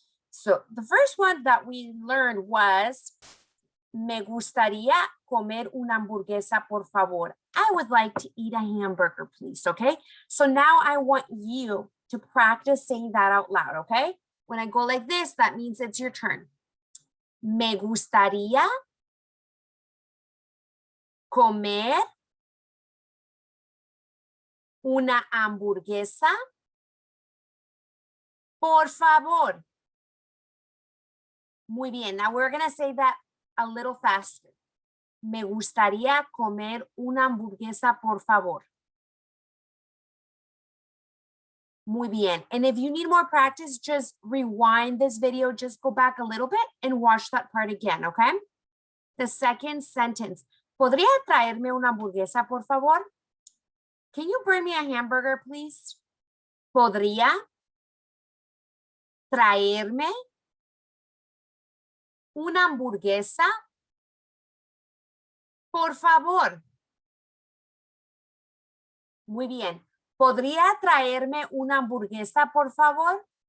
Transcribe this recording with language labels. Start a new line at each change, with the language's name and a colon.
English: So the first one that we learned was,
Spanish: me gustaría comer una hamburguesa, por favor.
English: I would like to eat a hamburger, please, okay? So now I want you to practice saying that out loud, okay? When I go like this, that means it's your turn.
Spanish: Me gustaría comer una hamburguesa, por favor. Muy bien.
English: Now we're going to say that a little faster.
Spanish: Me gustaría comer una hamburguesa, por favor. Muy bien.
English: And if you need more practice, just rewind this video. Just go back a little bit and watch that part again, okay? The second sentence.
Spanish: ¿Podría traerme una hamburguesa, por favor?
English: Can you bring me a hamburger, please?
Spanish: ¿Podría traerme una hamburguesa? Por favor. Muy bien. ¿Podría traerme una hamburguesa, por favor?